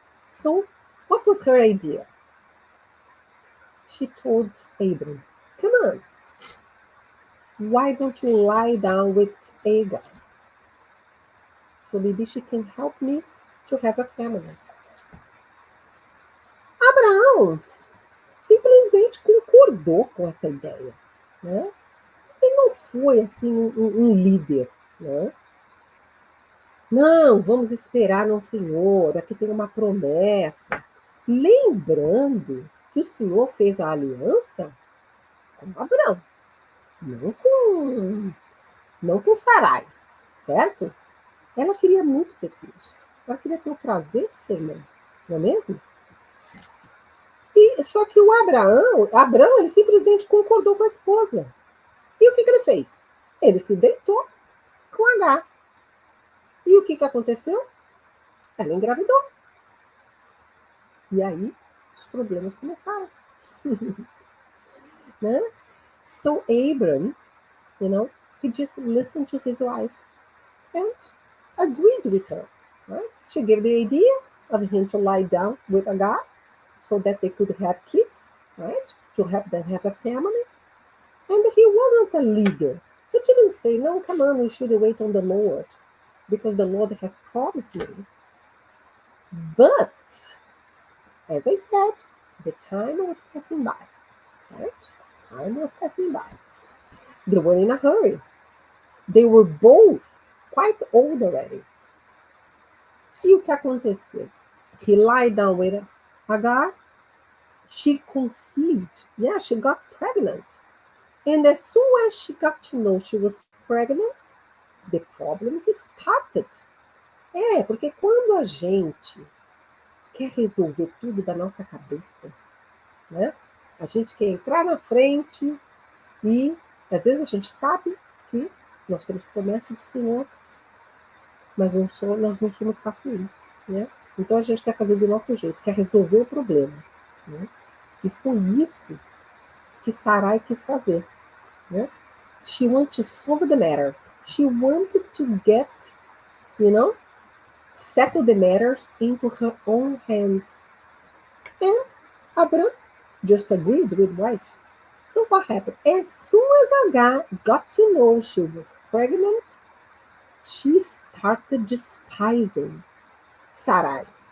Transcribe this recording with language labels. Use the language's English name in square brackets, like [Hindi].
[English] So what was her idea? She told Abram, come on, why don't you lie down with Agar? So maybe she can help me to have a family. [Portuguese] Abraão simplesmente concordou com essa ideia, né? Ele não foi assim um líder, né? Não, vamos esperar no Senhor, aqui tem uma promessa. Lembrando que o Senhor fez a aliança com Abraão, não com Sarai, certo? Ela queria muito ter filhos. Ela queria ter o prazer de ser mãe, não é mesmo? E, só que o Abraão, ele simplesmente concordou com a esposa. E o que ele fez? Ele se deitou com Agar. E o que aconteceu? Ela engravidou. E aí, os problemas começaram. Né? [English] So Abram, he just listened to his wife and agreed with her. Right? She gave the idea of him to lie down with Agar so that they could have kids, right? To help them have a family. And he wasn't a leader. He didn't say, no, come on, we should wait on the Lord because the Lord has promised me. But, as I said, the time was passing by, right? Time was passing by. They were in a hurry. They were both quite old already. [Portuguese] E o que aconteceu? [English] He lied down with Hagar. She conceived. Yeah, she got pregnant. And as soon as she got to know she was pregnant, the problems started. [Portuguese] Porque quando a gente quer resolver tudo da nossa cabeça, né? A gente quer entrar na frente e, às vezes, a gente sabe que nós temos promessa do Senhor, mas nós não somos pacientes, né? Então, a gente quer fazer do nosso jeito, quer resolver o problema, né? E foi isso que Sarai quis fazer, né? [English] She wanted to solve the matter. She wanted to get, settle the matters into her own hands. And Abram just agreed with wife. So what happened? As soon as Agar got to know she was pregnant, she started despising Sarai.